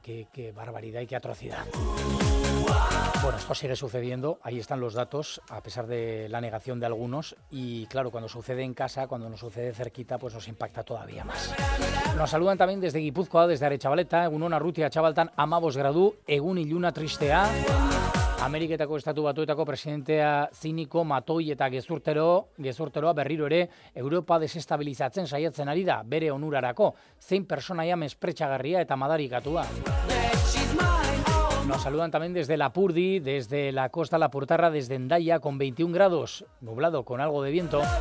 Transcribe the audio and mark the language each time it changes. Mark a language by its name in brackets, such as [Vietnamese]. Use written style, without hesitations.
[Spanish] Qué barbaridad y qué atrocidad. Bueno, esto sigue sucediendo, ahí están los datos, a pesar de la negación de algunos. Y claro, cuando sucede en casa, cuando nos sucede cerquita, pues nos impacta todavía más. Nos saludan también desde Guipúzcoa, desde Aretxabaleta, [Basque] Egunon Arrutia, Chabaltan, 15 gradu, Egun Iluna Tristea. Ameriketako estatu batuetako presidentea ziniko matoi eta gezurteroa berriro ere Europa desestabilizatzen saiatzen ari da bere onurarako. Zein pertsonaia mespretxagarria eta madarikatua. [Spanish] Nos saludan también desde Lapurdi, desde la costa lapurtarra, desde Hendaia con 21 grados, nublado con algo de viento.